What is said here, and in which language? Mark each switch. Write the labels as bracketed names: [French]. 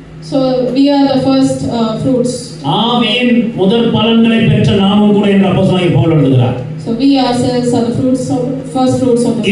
[English] So we are the first fruits. [Tamil] ஆவியின் முதற் பலன்களை பெற்ற நாமும் கூட என்று அப்போஸ்தலனாகிய பவுல் எழுதுகிறார். [English] So we ourselves are the fruits of first fruits of the Spirit.